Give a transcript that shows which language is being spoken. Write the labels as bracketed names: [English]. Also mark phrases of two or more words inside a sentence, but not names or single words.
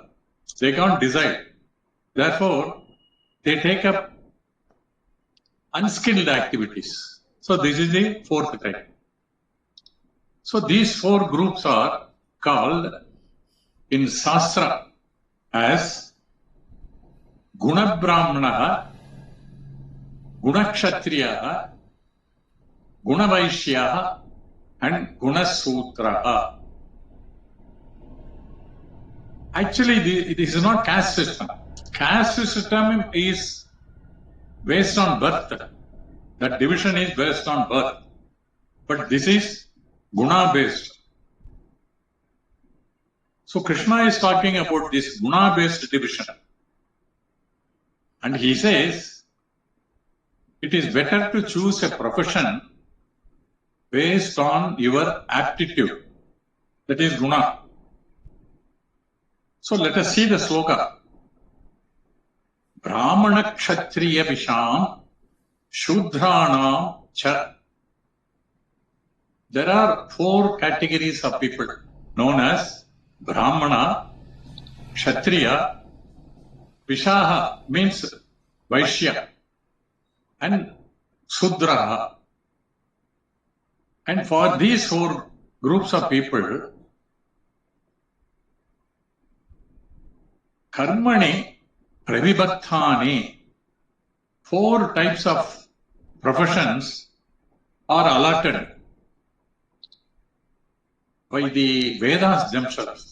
[English] They can't decide. Therefore, they take up unskilled activities. So this is the fourth type. So these 4 groups are called in Shastra as [Sanskrit] Guna Brahmanaha, Guna Kshatriyaha, Guna Vaishyaha, [English] and [Sanskrit] Guna Sutraha. [English] Actually, this is not caste system. Caste system is based on birth. That division is based on birth. But this is guna based. So Krishna is talking about this guna based division. And he says, it is better to choose a profession based on your aptitude. That is guna. So let us see the sloka. [Sanskrit] Brahmana kshatriya visham shudranam cha. [English] There are 4 categories of people known as Brahmana, Kshatriya, Vishaha means Vaishya, and Sudraha. And for these 4 groups of people, [Sanskrit] Karmani Pravibhattani, [English] 4 types of professions are allotted by the Vedas themselves.